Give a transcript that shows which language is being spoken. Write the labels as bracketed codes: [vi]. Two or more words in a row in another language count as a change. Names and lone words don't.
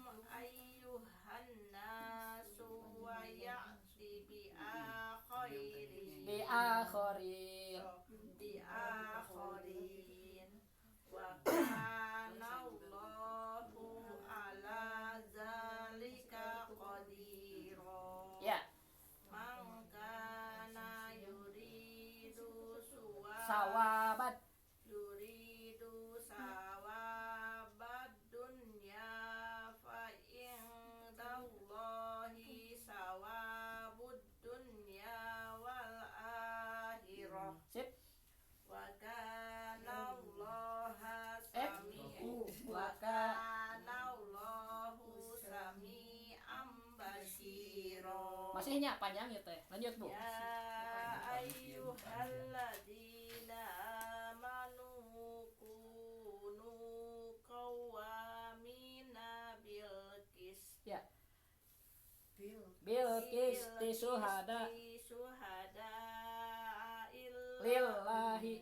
[ar] أيها الناس ويأت بآخرين بآخرين. وكان الله على ذلك قديرا. [id] Ya. [ar] من كان يريد Sawabat. يريد ثواب الدنيا فعند الله ثواب الدنيا والآخرة. [id] Sip. [ar] وكان الله سميعا وكا. كان الله سميعا بصيرا. [id] Masihnya panjang ya teh. Lanjut Bu. [ar] يا أيها الذين آمنوا كونوا قوامين بالقسط. [id] Ya. [ar] بالقسط شهداء لله.